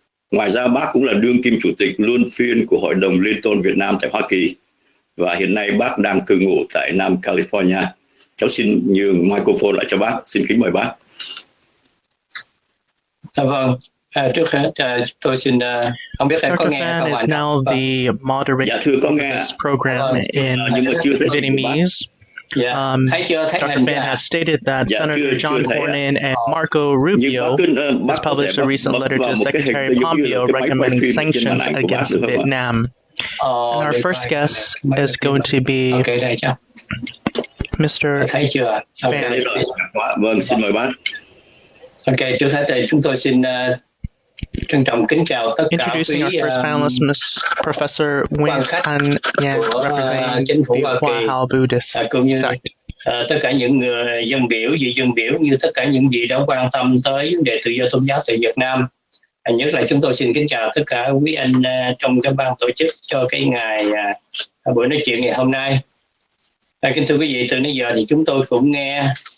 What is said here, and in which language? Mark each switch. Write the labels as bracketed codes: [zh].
[vi] Ngoài ra bác cũng là đương kim chủ tịch luân phiên của Hội đồng Liên tôn Việt Nam tại Hoa Kỳ, và hiện nay bác đang cư ngụ tại Nam California. Cháu xin nhường microphone lại cho bác. Xin kính mời bác. Vâng, trước hết tôi xin không biết em có nghe không ạ? [en] Is now the moderator of this program in Vietnamese. Dr. Phan has stated that Senator John Cornyn and Marco Rubio has published a recent letter to Secretary Pompeo recommending sanctions against Vietnam. And our first guest is going to be Mr. Phan. [vi] Vâng, xin mời bác. Ok, trước hết thì chúng tôi xin trân trọng kính chào tất cả [en] Introducing our first panelist, Professor Nguyen An Nhang, representing the Hoa Hào Buddhist sect. [vi] Tất cả những người dân biểu, vị dân biểu, như tất cả những vị đã quan tâm tới vấn đề tự do tôn giáo tại Việt Nam. Nhất là chúng tôi xin kính chào tất cả quý anh trong cái ban tổ chức cho cái ngày buổi nói chuyện ngày hôm nay. Kính thưa quý vị, từ nãy giờ thì chúng tôi cũng nghe